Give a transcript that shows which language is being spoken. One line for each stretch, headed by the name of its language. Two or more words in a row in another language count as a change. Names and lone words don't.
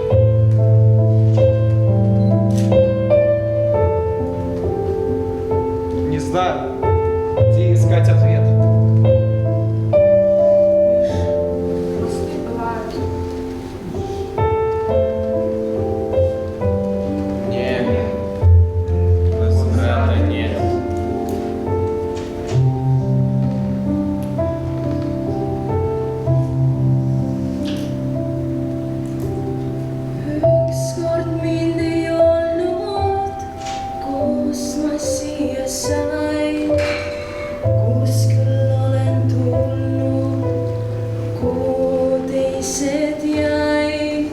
Russian: Не знаю, где искать ответ. Мосты бывают. Нет. Возврата нет.
Estonian: Ükskord mind ei olnud, kus ma siia sain, kus küll olen tulnud, kuhu teised jäid.